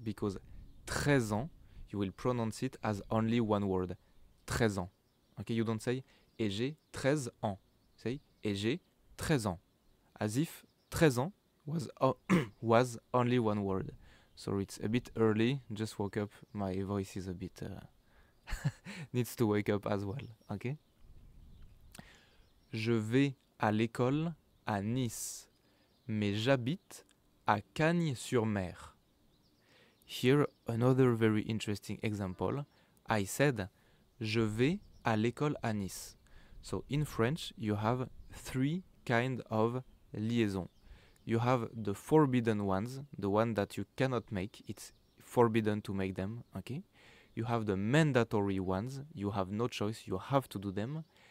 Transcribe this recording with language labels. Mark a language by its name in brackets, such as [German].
[English] Because [French] 13 ans, [English] you will pronounce it as only one word. [French] 13 ans. [English] Okay, you don't say [French] et j'ai 13 ans. [English] Say [French] et j'ai 13 ans. [English] As if [French] 13 ans [English] was only one word. Sorry, it's a bit early. Just woke up. My voice is a bit needs to wake up as well. Okay? [French] Je vais à l'école à Nice, mais j'habite à Cagnes-sur-Mer. [English] Here, another very interesting example. I said, [French] je vais à l'école à Nice. [English] So in French, you have three kind of liaison. You have the forbidden ones, the one that you cannot make. It's forbidden to make them, okay? You have the mandatory ones. You have no choice. You have to do them.